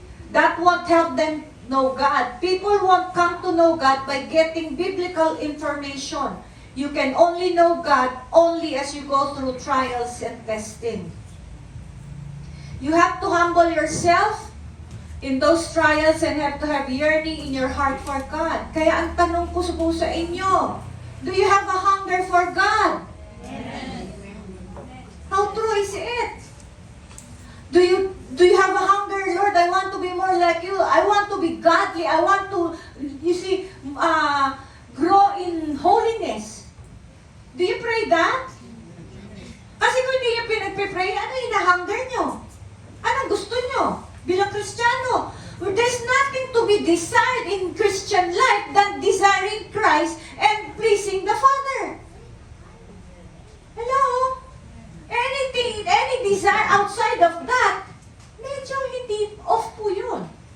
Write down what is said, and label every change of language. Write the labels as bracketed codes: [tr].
[en] That won't help them know God. People won't come to know God by getting biblical information. You can only know God only as you go through trials and testing. You have to humble yourself in those trials and have to have yearning in your heart for God. [tl] Kaya ang tanong ko po sa inyo, [en] do you have a hunger for God? Yes. How true is it? Do you have a hunger, Lord? I want to be more like you. I want to be godly. I want to, you see, grow in holiness. Do you pray that? [tl] Kasi kung hindi nyo pinagpipray, ano hinahunger nyo? Anong gusto nyo bilang Kristiyano? [en] There's nothing to be desired in Christian life than desiring Christ and pleasing the Father. Hello? Any desire outside of that, [tl] medyo hindi off po yun.